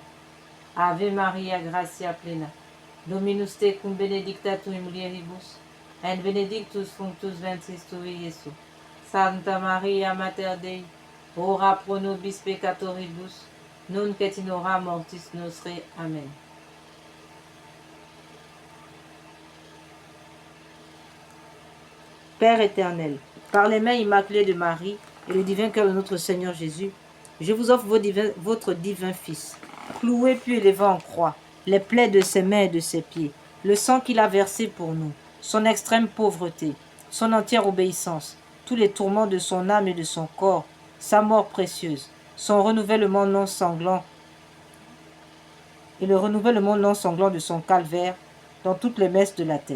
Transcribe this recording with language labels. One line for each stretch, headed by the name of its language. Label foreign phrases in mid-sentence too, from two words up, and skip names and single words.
Latin: Ave Maria, gratia plena, Dominus tecum benedicta tu in mulieribus, et benedictus fructus ventris tui, Iesus. Santa Maria, Mater Dei, ora pro nobis peccatoribus, nunc et in hora mortis nostre. Amen.
French: Père éternel, par les mains immaculées de Marie et le divin cœur de notre Seigneur Jésus, je vous offre votre divin Fils, cloué puis élevé en croix, les plaies de ses mains et de ses pieds, le sang qu'il a versé pour nous, son extrême pauvreté, son entière obéissance, tous les tourments de son âme et de son corps, sa mort précieuse, son renouvellement non sanglant et le renouvellement non sanglant de son calvaire dans toutes les messes de la terre.